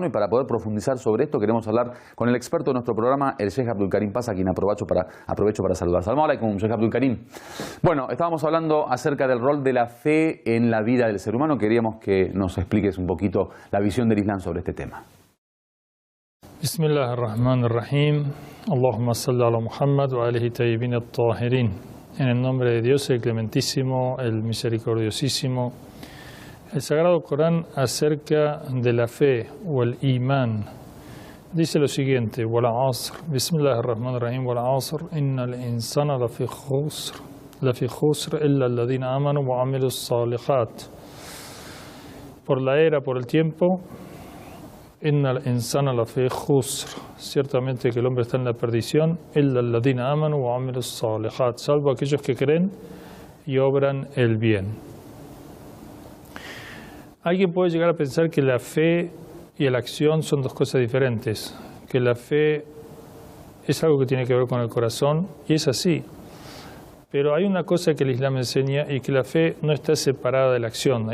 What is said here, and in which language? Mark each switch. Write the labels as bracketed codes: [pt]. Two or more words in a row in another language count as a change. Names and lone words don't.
[es] Y para poder profundizar sobre esto queremos hablar con el experto de nuestro programa, el Sheikh Abdul Karim Paz, a quien aprovecho para saludar. [ar] سلام عليكم, Sheikh Abdul Karim. [es] Bueno, estábamos hablando acerca del rol de la fe en la vida del ser humano. Queríamos que nos expliques un poquito la visión del Islam sobre este tema. [ar] بسم الله الرحمن الرحيم. اللهم صل على محمد وآله الطيبين الطاهرين. [es] En el nombre de Dios, el Clementísimo, el Misericordiosísimo. El Sagrado Corán acerca de la fe o el imán dice lo siguiente: [ar] والعصر، بسم الله الرحمن الرحيم، والعصر، إن الإنسان لفي خسر إلا الذين آمنوا وعملوا الصالحات. [es] Por la era, por el tiempo, [ar] إن الإنسان لفي خسر, [es] ciertamente que el hombre está en la perdición, [ar] إلا الذين آمنوا وعملوا الصالحات, [es] salvo aquellos que creen y obran el bien. Alguien puede llegar a pensar que la fe y la acción son dos cosas diferentes, que la fe es algo que tiene que ver con el corazón, y es así. Pero hay una cosa que el Islam enseña, y que la fe no está separada de la acción.